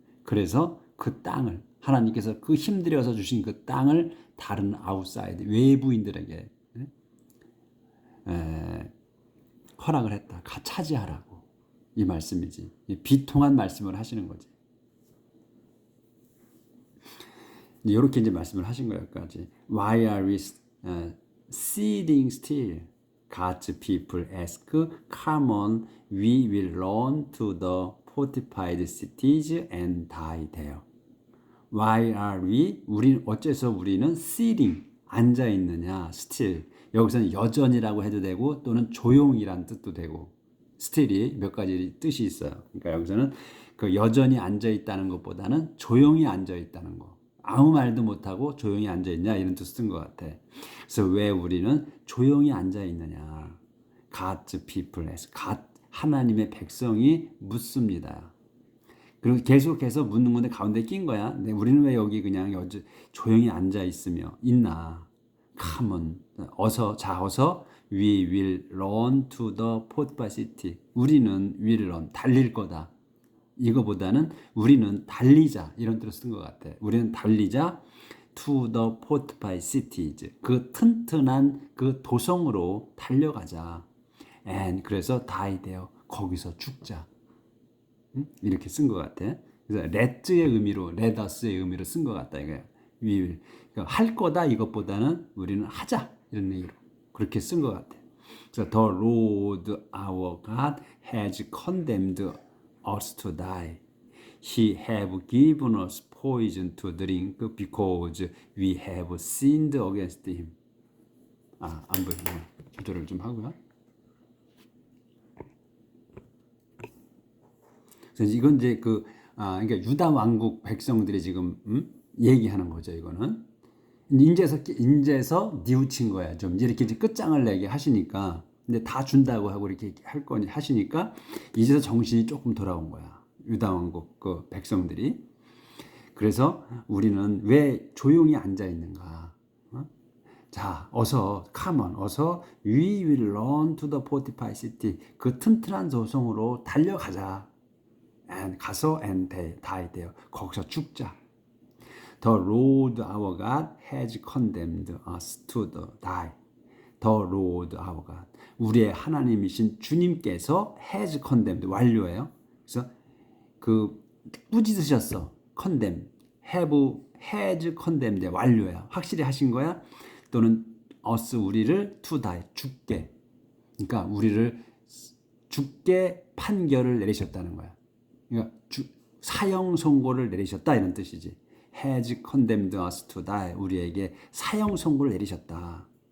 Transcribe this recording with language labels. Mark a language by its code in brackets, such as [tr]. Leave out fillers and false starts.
[ko] 그래서 그 땅을 하나님께서 그 힘들여서 주신 그 땅을 다른 아웃사이드 외부인들에게 허락을 했다. 차지하라고 이 말씀이지. 비통한 말씀을 하시는 거지. 이렇게 이제 말씀을 하신 거야까지. [en] Why are we sitting still? God's people ask. Come on, we will run to the fortified cities and die there. Why are we? [ko] 어째서 우리는 sitting 앉아 있느냐? [en] Still. [ko] 여기서는 여전이라고 해도 되고 또는 조용이란 뜻도 되고 still이 몇 가지 뜻이 있어요. 그러니까 여기서는 그 여전히 앉아 있다는 것보다는 조용히 앉아 있다는 거. 아무 말도 못하고 조용히 앉아 있냐 이런 뜻을 쓴 것 같아. 그래서 왜 우리는 조용히 앉아 있느냐? [en] God's people, [ko] 하나님의 백성이 묻습니다. 그리고 계속해서 묻는 건데 가운데 낀 거야. 우리는 왜 여기 그냥 조용히 앉아 있나? [en] Come on, 어서 we will run to the fortified city. [ko] 우리는 will run, 달릴 거다. 이거보다는 우리는 달리자 이런 뜻으로 쓴 것 같아. 우리는 달리자 [en] to the fortified cities. [ko] 그 튼튼한 그 도성으로 달려가자. And 그래서 [en] die there. [ko] 거기서 죽자. 이렇게 쓴 것 같아. 그래서 let의 의미로, let us의 의미로 쓴 것 같다 이거예요. we will. 그러니까 할 거다 이것보다는 우리는 하자 이런 얘기로 그렇게 쓴 것 같아요. [en] 그래서 the Lord our God has condemned us to die. He have given us poison to drink because we have sinned against him. [ko] 안 보이네. 조절을 좀 하고요. 그래서 이건 이제 그러니까 유다 왕국 백성들이 지금 얘기하는 거죠. 이거는 인제서 뉘우친 거야. 좀 이렇게 끝장을 내게 하시니까, 근데 다 준다고 하고 이렇게 할 거니 하시니까 이제서 정신이 조금 돌아온 거야. 유다 왕국 그 백성들이. 그래서 우리는 왜 조용히 앉아 있는가? [en] 자, 어서 come on, 어서 we will run to the fortified city. [ko] 그 튼튼한 도성으로 달려가자. and 가서 and die 돼요. 거기서 죽자. [en] The Lord our God has condemned us to the die. The Lord our God. [ko] 우리의 하나님이신 주님께서 [en] has condemned [ko] 완료예요. 그래서 그 꾸짖으셨어. condemn. has condemned 완료야. 확실히 하신 거야. 또는 us 우리를 [en] to die [ko] 죽게. 그러니까 우리를 죽게 판결을 내리셨다는 거야. 그러니까 사형 선고를 내리셨다 이런 뜻이지. [en] has condemned us to die. [ko] 우리에게 사형 선고를 내리셨다.